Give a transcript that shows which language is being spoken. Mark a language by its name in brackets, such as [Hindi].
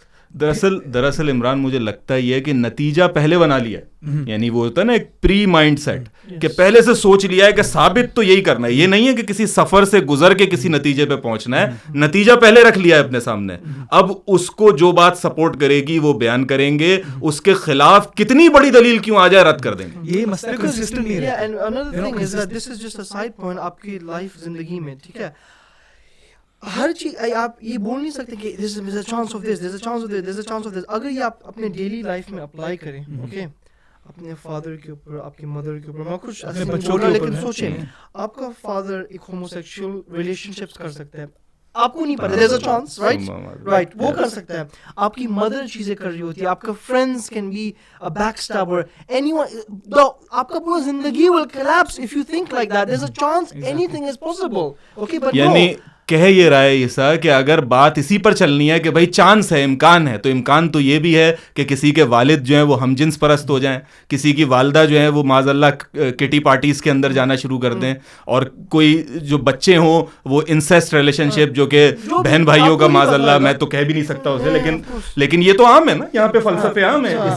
[Urdu] دراصل عمران مجھے لگتا ہے یہ کہ نتیجہ پہلے بنا لیا ہے, یعنی وہ ہوتا ہے نا ایک پری مائنڈ سیٹ, کہ پہلے سے سوچ لیا ہے کہ ثابت تو یہی کرنا ہے, یہ نہیں ہے کہ کسی سفر سے گزر کے کسی نتیجے پہ پہنچنا ہے, نتیجہ پہلے رکھ لیا ہے اپنے سامنے. اب اس کو جو بات سپورٹ کرے گی وہ بیان کریں گے, اس کے خلاف کتنی بڑی دلیل کیوں آ جائے رد کر دیں گے. یہ مسئلہ کنسسٹنٹ نہیں ہے. [English] and another thing is that this is just a side point [Urdu] آپ کی لائف زندگی میں, ٹھیک ہے. ہر چیز آپ یہ بول نہیں سکتے کہ [English] This is a chance of this, this is a chance of this, this is a chance of this. [Urdu] اگر یہ آپ اپنے ڈیلی لائف میں اپلائی کریں, اوکے, اپنے فادر کے اوپر, آپ کی مدر کے اوپر, میں کچھ بچوں کا, لیکن سوچیں آپ کا فادر ایک ہومو سیکشول ریلیشن شپس کر سکتا ہے, آپ کو نہیں پتا, [English] there is a chance, right, [Urdu] وہ کر سکتا ہے. آپ کی مدر چیزیں کر رہی ہوتی ہے, [English] آپ کا friends can be a backstabber, anyone, آپ کا پورا زندگی will collapse if you think like that. There is a chance, anything is possible, okay, but [Urdu] یعنی کہہ یہ رہا ہے عیسیٰ کہ اگر بات اسی پر چلنی ہے کہ بھائی چانس ہے, امکان ہے, تو امکان تو یہ بھی ہے کہ کسی کے والد جو ہیں وہ ہم جنس پرست ہو جائیں, کسی کی والدہ جو ہیں وہ معاذ اللہ کٹی پارٹیز کے اندر جانا شروع کر دیں, اور کوئی جو بچے ہوں وہ انسیسٹ ریلیشن شپ, جو کہ بہن بھائیوں کا, معاذ اللہ میں تو کہہ بھی نہیں سکتا اسے, لیکن یہ تو عام ہے نا, یہاں پہ فلسفے عام ہیں.